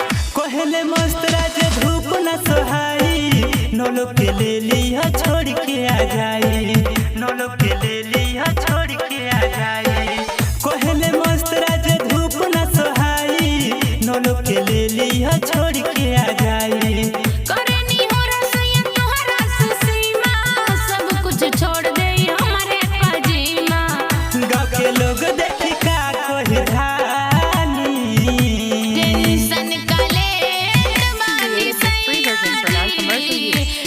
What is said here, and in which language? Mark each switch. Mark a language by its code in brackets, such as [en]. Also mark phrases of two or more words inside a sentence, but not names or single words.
[bho] कहले मस्त राज धूप न सोहाई नोलो के ले लिया छोड़ के आ जाई नोलो के ले लिया छोड़ के आ जाई कहले मस्त राज धूप न सोहाई नोलो के ले लिया छोड़ के आ जाई करनी हो रसोई तोहरा से सीमा सब कुछ छोड़ दे हमारे पजीमा गाँव के लोग देखी का कोई धानी टेंशन काले तमानी [en] Free version for [bho] सैया [en] non-commercial [bho] जी [en] use.